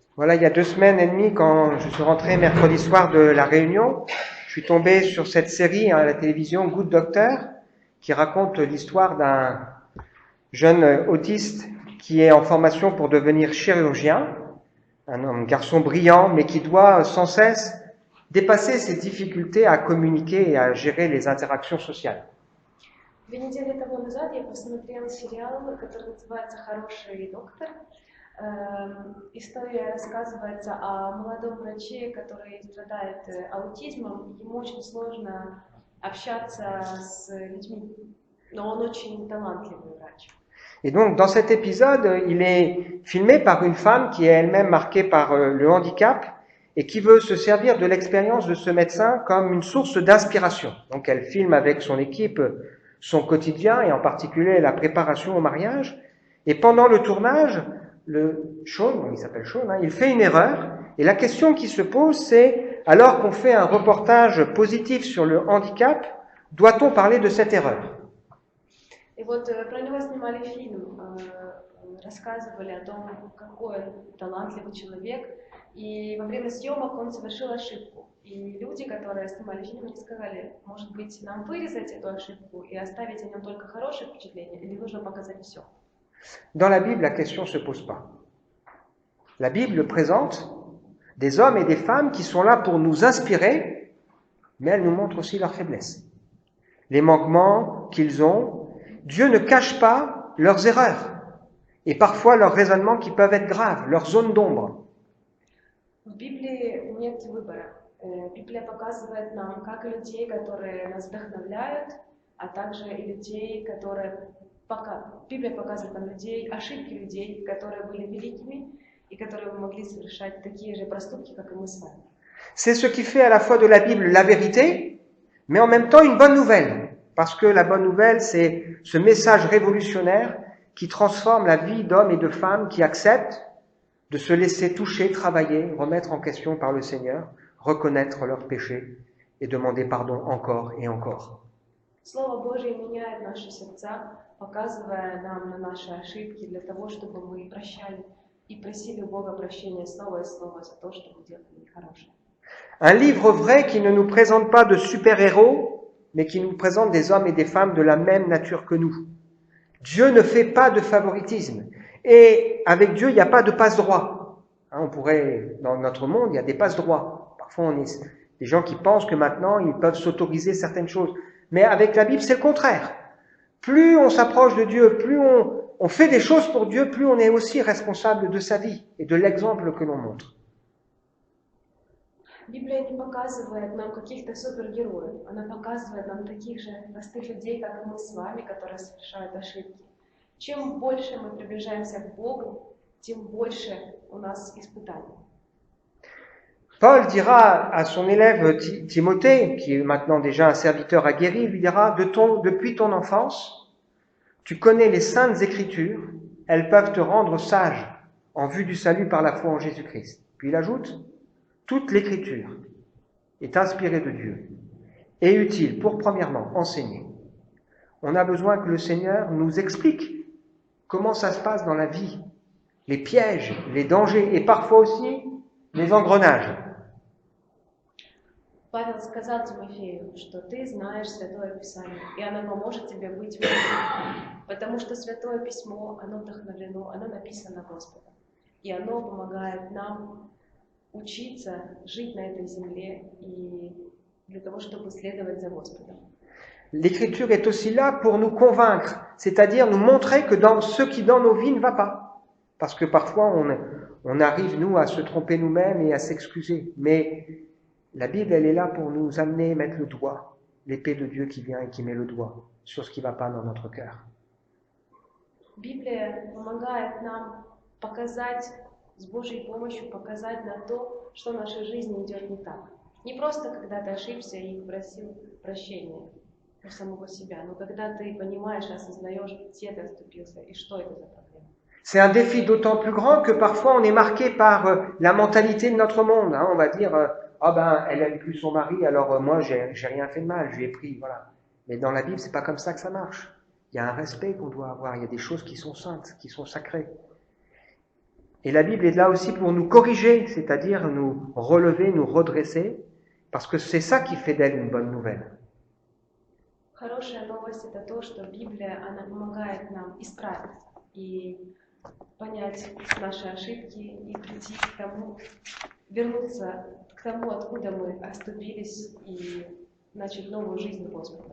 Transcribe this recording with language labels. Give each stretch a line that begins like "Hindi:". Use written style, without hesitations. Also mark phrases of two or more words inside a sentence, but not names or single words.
French: Voilà, il y a 2 semaines et demie, quand je suis rentré mercredi soir de la Réunion, je suis tombé sur cette série à la télévision Good Doctor, qui raconte l'histoire d'un jeune autiste qui est en formation pour devenir chirurgien, un garçon brillant, mais qui doit sans cesse dépasser ses difficultés à communiquer et à gérer les interactions sociales.
Russian: 2 недели тому назад я посмотрела сериал, который называется «Хороший доктор». История рассказывается о молодом враче, который страдает аутизмом. Ему очень сложно общаться с людьми, но он очень талантливый врач.
French: Et donc, dans cet épisode, il est filmé par une femme qui est elle-même marquée par le handicap et qui veut se servir de l'expérience de ce médecin comme une source d'inspiration. Donc, elle filme avec son équipe son quotidien et en particulier la préparation au mariage. Et pendant le tournage, Sean, il s'appelle Sean, il fait une erreur. Et la question qui se pose, c'est, alors qu'on fait un reportage positif sur le handicap, doit-on parler de cette erreur ?
Russian: И вот про него снимали фильм, рассказывали о том, какой он талантливый человек. И во время съемок он совершил ошибку. И люди, которые снимали фильм, они сказали, может быть, нам вырезать эту ошибку и оставить о нем только хорошее впечатление, или нужно показать все?
French: Dans la Bible, la question ne se pose pas. La Bible présente des hommes et des femmes qui sont là pour nous inspirer, mais elle nous montre aussi leurs faiblesses, les manquements qu'ils ont. Dieu ne cache pas leurs erreurs et parfois leurs raisonnements qui peuvent être graves, leurs zones d'ombre.
Russian: В Библии нет выбора. Библия показывает нам как людей, которые нас вдохновляют, а также и людей, которые... Библия показывает нам людей, ошибки людей, которые были великими и которые могли совершать такие же проступки, как и мы с вами.
French: C'est ce qui fait à la fois de la Bible la vérité, mais en même temps une bonne nouvelle. Parce que la bonne nouvelle, c'est ce message révolutionnaire qui transforme la vie d'hommes et de femmes qui acceptent de se laisser toucher, travailler, remettre en question par le Seigneur, reconnaître leurs péchés et demander pardon encore et encore.
Russian: Слово Божье меняет наши сердца, показывая нам на наши ошибки для того, чтобы мы прощали и просили у Бога прощения снова и снова за то, что мы делали нехорошее.
French: Un livre vrai qui ne nous présente pas de super-héros, mais qui nous présente des hommes et des femmes de la même nature que nous. Dieu ne fait pas de favoritisme. Et avec Dieu, il n'y a pas de passe-droit. On pourrait, dans notre monde, il y a des passe-droits. Parfois, on est des gens qui pensent que maintenant, ils peuvent s'autoriser certaines choses. Mais avec la Bible, c'est le contraire. Plus on s'approche de Dieu, plus on fait des choses pour Dieu, plus on est aussi responsable de sa vie et de l'exemple que l'on montre.
Russian: Библия не показывает нам каких-то супергероев, она показывает нам таких же простых людей, как и мы с вами, которые совершают ошибки. Чем больше мы приближаемся к Богу, тем больше у нас испытаний.
French: Paul dira à son élève Timothée, qui est maintenant déjà un serviteur aguerri, il lui dira, depuis ton enfance, tu connais les saintes écritures, elles peuvent te rendre sage en vue du salut par la foi en Jésus-Christ. Puis il ajoute, toute l'écriture est inspirée de Dieu et utile pour, premièrement, enseigner. On a besoin que le Seigneur nous explique comment ça se passe dans la vie, les pièges, les dangers et parfois aussi les engrenages.
Russian: Павел сказал Тимофею, что ты знаешь Святое Писание, и оно поможет тебе быть мудрым, потому что Святое Письмо, оно вдохновлено, оно написано Господом, и оно помогает нам учиться жить на этой земле и для того, чтобы следовать за Господом.
French: L'écriture est aussi là pour nous convaincre, c'est-à-dire nous montrer que dans ce qui dans nos vies ne va pas. Parce que parfois on arrive, nous, à se tromper nous-mêmes et à s'excuser. Mais la Bible, elle est là pour nous amener, mettre le doigt, l'épée de Dieu qui vient et qui met le doigt sur ce qui ne va pas dans notre cœur.
Russian: Библия помогает нам показать, с Божьей помощью показать на то, что в нашей жизни идет не так. Не просто, когда ты ошибся и просил прощения у самого себя, но когда ты понимаешь, осознаешь, где ты оступился и что это за проблема.
French: C'est un défi d'autant plus grand que parfois on est marqué par la mentalité de notre monde. On va dire, elle aime plus son mari, alors moi j'ai rien fait de mal, je lui ai pris, voilà. Mais dans la Bible, c'est pas comme ça que ça marche. Il y a un respect qu'on doit avoir, il y a des choses qui sont saintes, qui sont sacrées. Et la Bible est là aussi pour nous corriger, c'est-à-dire nous relever, nous redresser, parce que c'est ça qui fait d'elle une bonne nouvelle.
Russian: Хорошая новость это то, что Библия, она помогает нам исправиться и понять наши ошибки и прийти к тому, вернуться к тому, откуда мы отступились и начать новую жизнь Господа.